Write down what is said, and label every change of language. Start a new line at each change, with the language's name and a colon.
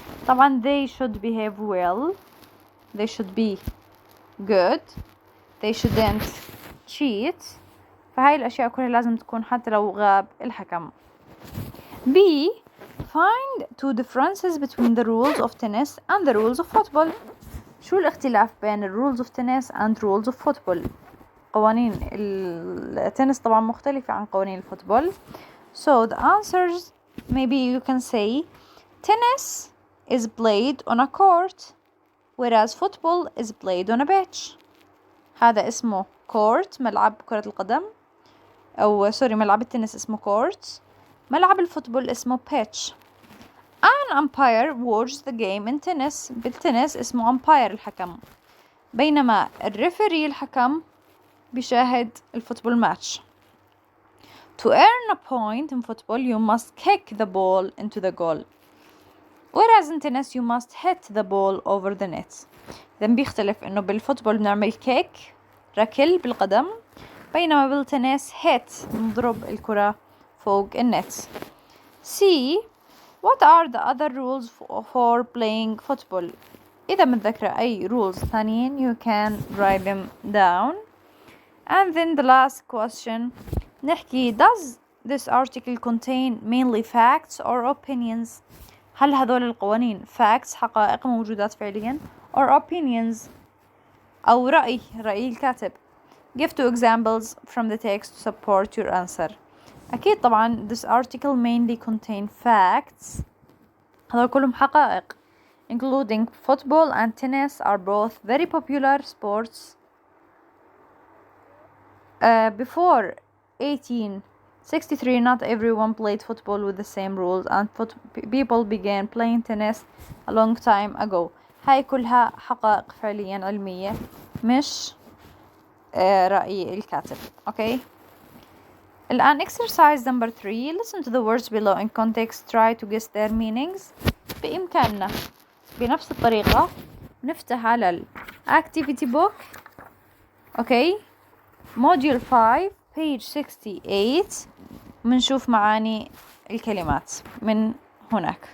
Arabic: طبعا
English: they should behave well, they should be good, they shouldn't cheat.
Arabic: فهاي الأشياء كلها لازم تكون حتى لو غاب الحكم.
English: B. Find two differences between the rules of tennis and the rules of football.
Arabic: شو الاختلاف بين
English: rules of tennis and rules of football؟
Arabic: قوانين التنس طبعا مختلفة عن قوانين الفوتبول.
English: So the answers, maybe you can say tennis is played on a court whereas football is played on a pitch.
Arabic: هذا اسمه court ملعب كرة القدم أو ملعب التنس اسمه court. ملعب الفوتبول اسمه pitch.
English: An umpire watches the game in tennis.
Arabic: بالتنس اسمه umpire الحكم. بينما الريفري الحكم بيشاهد الفوتبول ماتش.
English: To earn a point in football you must kick the ball into the goal. Whereas in tennis you must hit the ball over the net.
Arabic: إذن بيختلف إنه بالفوتبول بنعمل kick ركل بالقدم بينما بالتنس hit نضرب الكرة فوق النت.
English: C. What are the other rules for playing football?
Arabic: إذا متذكرة أي
English: rules
Arabic: ثانيين
English: you can write them down. And then the last question
Arabic: نحكي
English: does this article contain mainly facts or opinions؟
Arabic: هل هذول القوانين
English: facts
Arabic: حقائق موجودات فعليا
English: or opinions
Arabic: أو رأي الكاتب؟
English: Give two examples from the text to support your answer.
Arabic: أكيد طبعا
English: this article mainly contain facts.
Arabic: هذول كلهم حقائق
English: including football and tennis are both very popular sports. Before 1863 not everyone played football with the same rules and people began playing tennis a long time ago.
Arabic: هاي كلها حقائق فعليا علمية مش رأي الكاتب. Okay. الآن
English: exercise number 3. Listen to the words below in context. Try to guess their meanings.
Arabic: بإمكاننا بنفس الطريقة نفتح على ال activity book.
English: Okay. Module 5 page 68.
Arabic: منشوف معاني الكلمات من هناك.